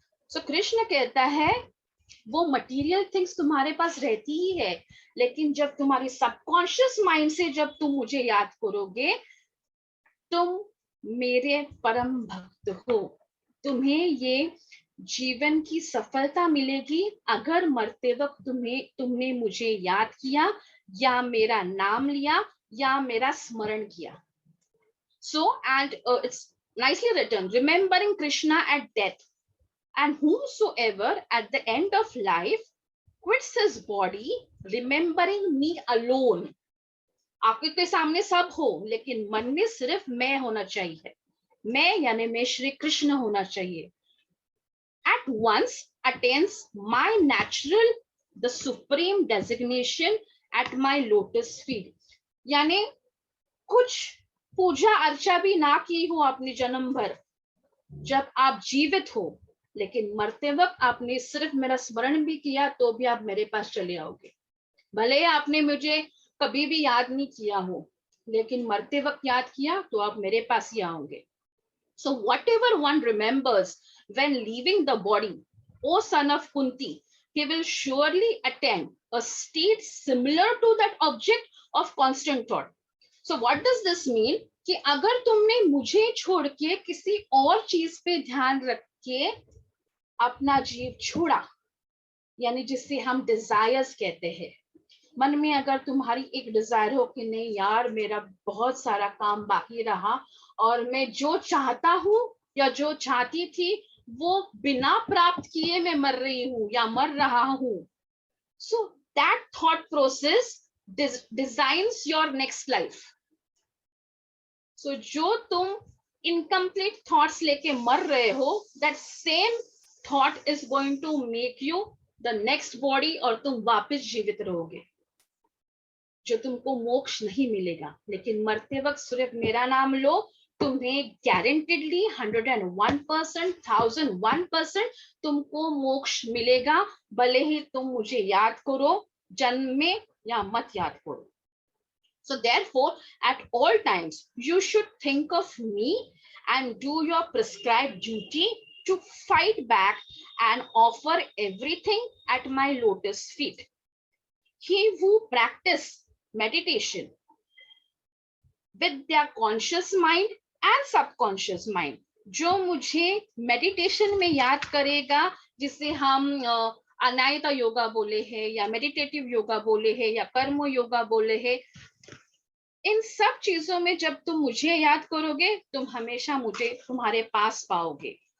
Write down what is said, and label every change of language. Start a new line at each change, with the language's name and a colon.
Hindi: सो कृष्ण कहता है वो मटेरियल थिंग्स तुम्हारे पास रहती ही है, लेकिन जब तुम्हारी सबकॉन्शियस माइंड से जब तुम मुझे याद करोगे, तुम मेरे परम भक्त हो। तुम्हें ये जीवन की सफलता मिलेगी अगर मरते वक्त तुमने मुझे याद किया, या मेरा नाम लिया, या मेरा स्मरण किया।
English: So and it's nicely written, remembering Krishna at death, and whomsoever at the end of life quits his body, remembering me alone।
Hindi: आपके सामने सब हो, लेकिन मन में सिर्फ मैं होना चाहिए। मैं यानी मैं श्री कृष्ण होना चाहिए।
English: At once attains my natural, the supreme designation at my lotus feet।
Hindi: यानी कुछ पूजा अर्चा भी ना की हो आपने जन्म भर, जब आप जीवित हो, लेकिन मरते वक्त आपने सिर्फ मेरा स्मरण भी किया, तो भी आप मेरे पास चले आओगे। भले ही आपने मुझे कभी भी याद नहीं किया हो, लेकिन मरते वक्त याद किया तो आप मेरे पास ही आओगे।
English: So whatever one remembers when leaving the body, O son of Kunti, he will surely attain a state similar to that object of constant thought। So what does this mean?
Hindi: कि अगर तुमने मुझे छोड़ के किसी और चीज पे ध्यान रख के अपना जीव छोड़ा, यानी जिससे हम डिजायर्स कहते हैं, मन में अगर तुम्हारी एक डिजायर हो कि नहीं यार मेरा बहुत सारा काम बाकी रहा, और मैं जो चाहता हूं या जो चाहती थी वो बिना प्राप्त किए मैं मर रही हूं या मर रहा हूं,
English: So that thought process designs your next life.
Hindi: सो जो तुम इनकम्प्लीट थॉट्स लेके मर रहे हो,
English: that same thought is going to make you the next body,
Hindi: और तुम वापस जीवित रहोगे, जो तुमको मोक्ष नहीं मिलेगा। लेकिन मरते वक्त सिर्फ मेरा नाम लो, तुम्हें गारंटेडली 101%, 1001% तुमको मोक्ष मिलेगा, भले ही तुम मुझे याद करो जन्म में या मत याद करो।
English: So therefore, at all times, you should think of me and do your prescribed duty to fight back and offer everything at my lotus feet। He who practice meditation with their conscious mind and subconscious mind,
Hindi: जो मुझे meditation में याद करेगा, जिसे हम अनायता योगा बोले हैं, या मेडिटेटिव योगा बोले हैं, या कर्म योगा बोले हैं, इन सब चीजों में जब तुम मुझे याद करोगे, तुम हमेशा मुझे तुम्हारे पास पाओगे।